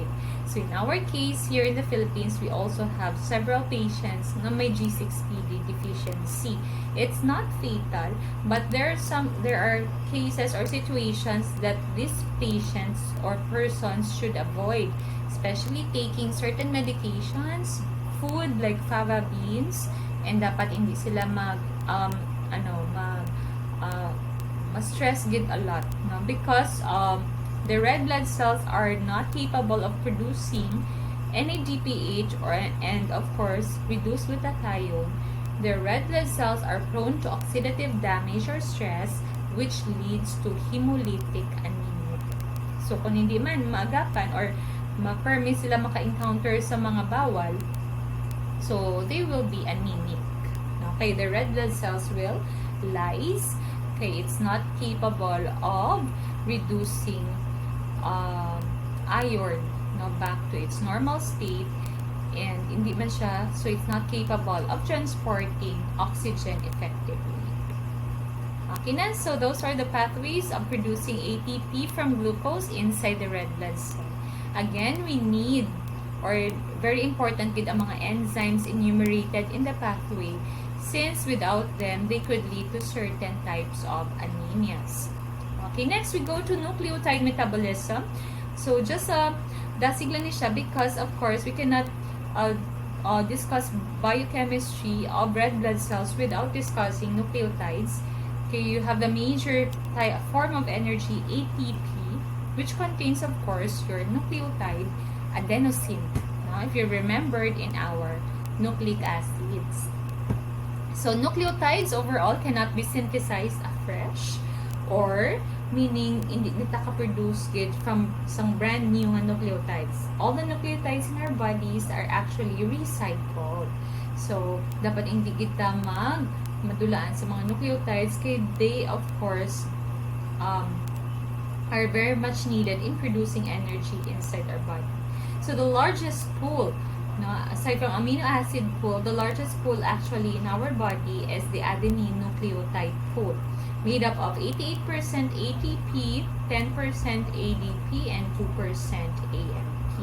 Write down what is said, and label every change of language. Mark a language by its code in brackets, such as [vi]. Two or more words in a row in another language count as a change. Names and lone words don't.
[en] So in our case, here in the Philippines, we also have several patients [tl] na may [en] G6PD deficiency. It's not fatal, but there are cases or situations that these patients or persons should avoid, especially taking certain medications, food like fava beans, and [hil] dapat hindi sila stress gid [en] a lot, no? Because the red blood cells are not capable of producing NADPH and of course reduced glutathione. The red blood cells are prone to oxidative damage or stress, which leads to hemolytic anemia. So [hil] kung hindi man maagapan or ma-permit sila maka-encounter sa mga bawal, [en] so they will be anemic. Okay, the red blood cells will lyse. Okay, it's not capable of reducing iron, no, back to its normal state, and [hil] hindi man siya, [en] so it's not capable of transporting oxygen effectively. Okay na, so those are the pathways of producing ATP from glucose inside the red blood cell. Again, we need, or very important [hil] gid ang mga [en] enzymes enumerated in the pathway, since without them, they could lead to certain types of anemias. Okay, next we go to nucleotide metabolism. So, just [hil] dasig lang ni siya [en] because, of course, we cannot discuss biochemistry of red blood cells without discussing nucleotides. Okay, you have the major form of energy, ATP, which contains, of course, your nucleotide, adenosine. Now, if you remembered in our nucleic acids. So, nucleotides overall cannot be synthesized afresh, or meaning [hil] hindi nita ka-produce gid [en] from some brand new nga nucleotides. All the nucleotides in our bodies are actually recycled. So, [hil] dapat hindi kita madulaan sa mga nucleotides kay [en] they, of course, are very much needed in producing energy inside our body. So, the largest pool, no, aside from amino acid pool, the largest pool actually in our body is the adenine nucleotide pool, made up of 88% ATP, 10% ADP, and 2% AMP.